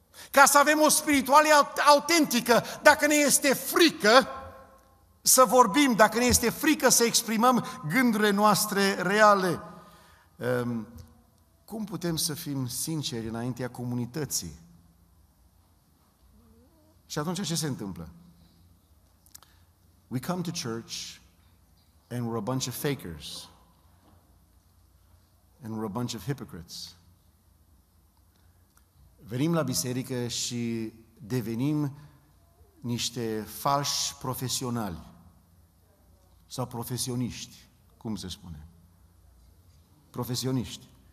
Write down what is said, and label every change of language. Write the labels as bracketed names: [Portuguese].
[Romanian] Ca să avem o spiritualitate autentică, dacă ne este frică să vorbim, dacă ne este frică să exprimăm gândurile noastre reale, cum putem să fim sinceri înaintea comunității? Și atunci ce se întâmplă? [English] We come to church and we're a bunch of fakers. And we're a bunch of hypocrites. [Romanian] Venim la biserică și devenim niște falși profesionali sau profesioniști, cum se spune? Profesioniști.